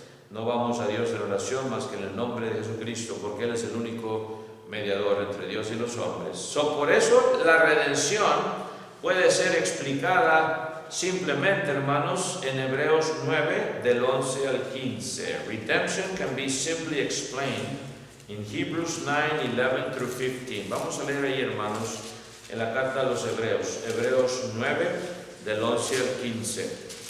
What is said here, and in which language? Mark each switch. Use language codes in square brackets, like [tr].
[es] No vamos a Dios en oración más que en el nombre de Jesucristo, porque Él es el único mediador entre Dios y los hombres. Por eso la redención puede ser explicada simplemente, hermanos, en Hebreos 9, del 11 al 15. [en] Redemption can be simply explained in Hebrews 9, 11 through 15. [es] Vamos a leer ahí, hermanos, en la carta a los Hebreos, Hebreos 9, del 11 al 15.